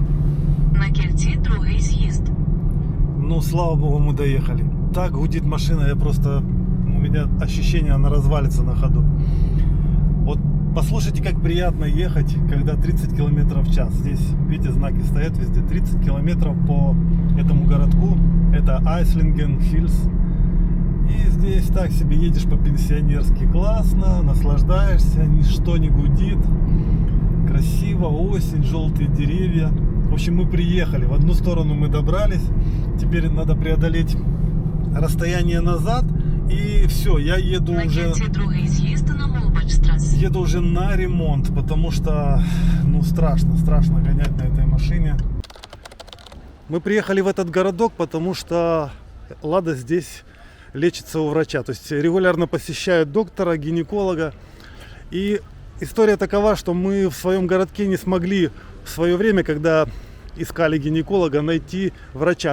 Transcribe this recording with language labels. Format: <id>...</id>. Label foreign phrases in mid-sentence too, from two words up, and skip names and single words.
<uk>На кільці другий з'їзд.</uk> <ru>Ну, слава богу, мы доехали. Так гудит машина, я просто... У меня ощущение, она развалится на ходу. Вот послушайте, как приятно ехать, когда 30 км в час. Здесь, видите, знаки стоят везде. 30 км по этому городку. Это Айслинген, Хильс. И здесь так себе едешь по-пенсионерски. Классно, наслаждаешься, ничто не гудит. Красиво, осень, желтые деревья. В общем, мы приехали. В одну сторону мы добрались. Теперь надо преодолеть расстояние назад. И все, я еду</ru> <uk>На</uk> <ru>уже...</ru> <uk>кільці другий з'їзд на Молбачстрас.</uk> <ru>Еду уже на ремонт, потому что, ну, страшно гонять на этой машине. Мы приехали в этот городок, потому что Лада здесь лечится у врача. То есть регулярно посещает доктора, гинеколога. И история такова, что мы в своем городке не смогли в свое время, когда искали гинеколога, найти врача.</ru>